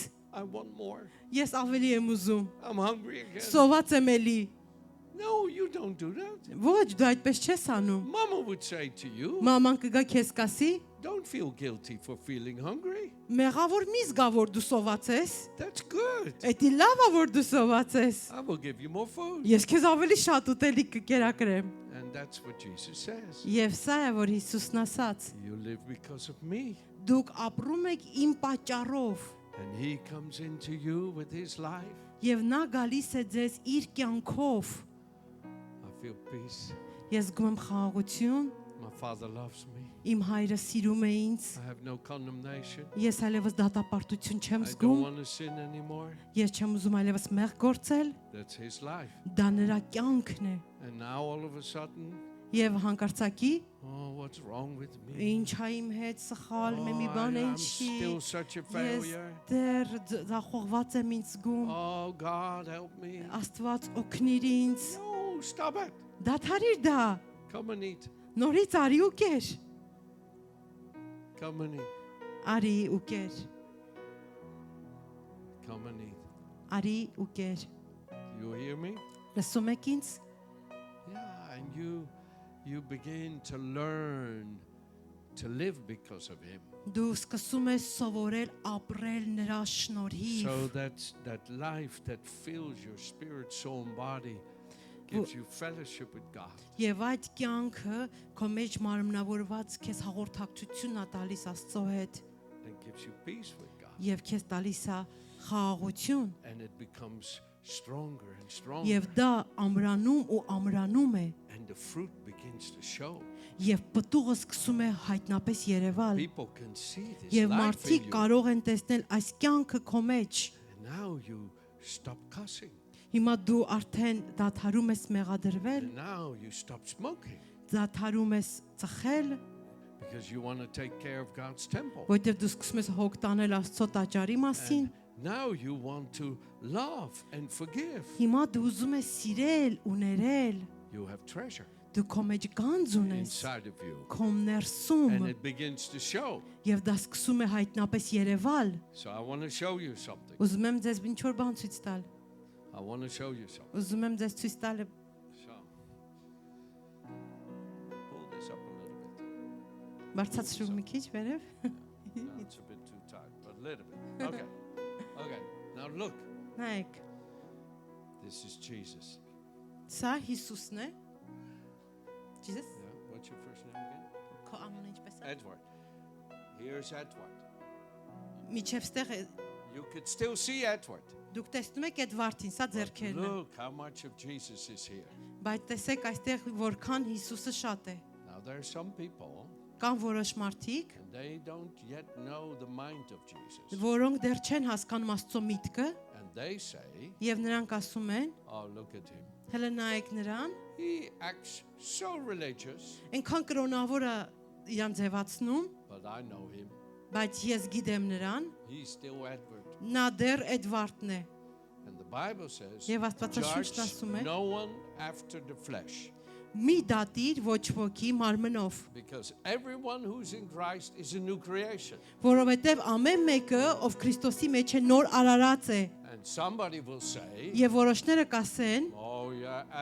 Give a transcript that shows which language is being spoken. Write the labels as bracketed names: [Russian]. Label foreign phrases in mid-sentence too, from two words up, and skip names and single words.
[English] I want more. [Armenian] ես ավելի եմ ուզում։ [English] I'm hungry again. [Armenian] Սոված եմ էլի։ [English] No, you don't do that. [Armenian] Ոչ, դու այդպես չես անում։ [English] Mama would say to you, [Armenian] Մաման կգա քեզ կասի, [English] don't feel guilty for feeling hungry. [Armenian] մեղավոր մի զգա որ դու սոված ես։ [English] That's good. [Armenian] Էդի լավ է որ դու սոված ես։ [English] I will give you more food. [Armenian] Ես քեզ ավելի շատ ուտելիք կկերակրեմ։ [English] And that's what Jesus says. [Armenian] Եվ սա է որ Հիսուսն ասաց. [English] You live because of me. [Armenian] Դուք ապրում եք իմ պատճառով, [English] And he comes into you with his life. [Armenian] եւ նա գալիս է ձեզ իր կյանքով։ [English] I feel peace. [Armenian] Ես զգում եմ խաղաղություն, [English] My Father loves me. [Armenian] իմ հայրը սիրում է ինձ։ [English] I have no condemnation. [Armenian] Ես այլևս դատապարտություն չեմ [English] I don't [Armenian] զգում, [English] want to sin anymore. [Armenian] ես չեմ ուզում այլևս մեղ գործել, [English] That's his life. [Armenian] դա նրա կյանքն է։ [English] And now all of a sudden, [Armenian] Եվ հանկարծակի [English] oh, what's wrong with me? [Armenian] ինչ է իմ հետ սխալ, մի բան է [English] I'm [Armenian] ինչի։ [English] still such a [Armenian] Ես [English] failure. [Armenian] դեռ ձախողված եմ ինձ զգում։ [English] Oh, God, help me. [Armenian] Աստված օգնիր ինձ։ [English] No, stop it. [Armenian] Դադարիր դա։ [English] Come and eat. [Armenian] Նորից արի ու կեր։ [English] Come and eat. [Armenian] Արի ու կեր։ [English] Come and eat. [Armenian] Արի ու կեր։ [English] You hear me? [Armenian] Լսում եք ինձ։ [English] Yeah, and you begin to learn to live because of him. [Armenian] Դու սկսում ես սովորել ապրել նրա շնորհիվ։ [English] So that life that fills your spirit, soul, and body gives you fellowship with God. [Armenian] Եվ այդ կյանքը քո մեջ մարմնավորված քեզ հաղորդակցություն է տալիս Աստծո հետ [English] And gives you peace with God. [Armenian] եւ քեզ տալիս է խաղաղություն [English] And it becomes stronger and stronger. [Armenian] եւ դա ամրանում ու ամրանում է [English] And the fruit begins to show. [Armenian] եւ պտուղը սկսում է հայտնապես երևալ [English] People can see this [Armenian] եւ [English] life in [Armenian] մարդիկ [English] you. [Armenian] կարող են տեսնել այս կյանքը քո մեջ [English] And now you stop cussing. [Armenian] հիմա դու արդեն դադարում ես մեղադրվել [English] And now you stop smoking. [Armenian] դադարում ես ծխել [English] Because you want to take care of God's temple. [Armenian] որտեղ դու սկսում ես հոգ տանել Աստծո տաճարի մասին [English] Now you want to love and forgive. [Armenian] Հիմա դու ուզում ես սիրել ու ներել։ [English] You have treasure [Armenian] Դու քո մեջ գանձ ունես, [English] inside of you. [Armenian] քո ներսում, [English] And it begins to show. [Armenian] եւ դա սկսում է հայտնապես երևալ։ [English] So I want to show you something. [Armenian] Ուզում եմ ձեզ ինչ որ բան ցույց տալ։ [English] I want to show you something. [Armenian] Ուզում եմ ձեզ ցույց տալ [English] So pull this up a little bit. [Armenian] բարձրացրու մի քիչ վերև։ [English] No, it's a bit too tight, but a little bit. Okay. Okay. Now look. [Armenian] Նայեք, [English] This is Jesus. [Armenian] սա Հիսուսն է։ Jesus, [English] Yeah. What's your first name again? [Armenian] քո անունը ինչպես է։ [English] Edward. Here's Edward. [Armenian] Միջև ստեղ է, [English] You could still see Edward. [Armenian] դուք տեսնում եք այդ վարդին, սա [English] But [Armenian] ձեռքերն է։ [English] look how much of Jesus is here. [Armenian] Բայց տեսեք այստեղ որքան Հիսուսը շատ է։ [English] Now there are some people [Armenian] Կան որոշ մարդիկ, [English] and they don't yet know the mind of Jesus. [Armenian] որոնք դեռ չեն հասկանում Աստծո միտքը, [English] And they say, [Armenian] եւ նրանք ասում են. [English] oh, look at him. [Armenian] Հələ նայեք նրան, [English] He acts so religious, [Armenian] այնքան կրոնավոր է իրան ձևացնում, [English] but I know him. [Armenian] բայց ես գիտեմ նրան, [English] He's still Edward. [Armenian] նա դեռ Էդվարդն է։ [English] And the Bible says, [Armenian] Եվ Աստվածաշունչն [English] judge [Armenian] ասում է. [English] no one after the flesh. [Armenian] Մի դատիր ոչ ոքի մարմնով, [English] Because everyone who's in Christ is a new creation. [Armenian] որովհետև ամեն մեկը, ով Քրիստոսի մեջ է, նոր արարած է։ [English] And somebody will say, [Armenian] Եվ որոշները կասեն, [English] oh yeah,